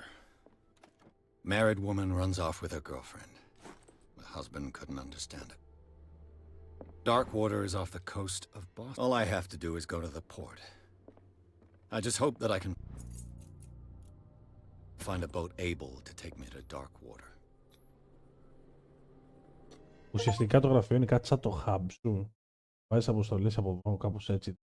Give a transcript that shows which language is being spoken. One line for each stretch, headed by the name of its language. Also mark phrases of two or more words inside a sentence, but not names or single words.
English: Married woman runs off with her girlfriend. The husband couldn't understand it. Darkwater is off the coast of Boston. All I have to do is go to the port. I just hope that I can find a boat able to take me to Darkwater.
Greek: Ουσιαστικά το γραφείο είναι κάτι σαν το hub σου. Βάζεις αποστολές από πάνω, κάπως έτσι.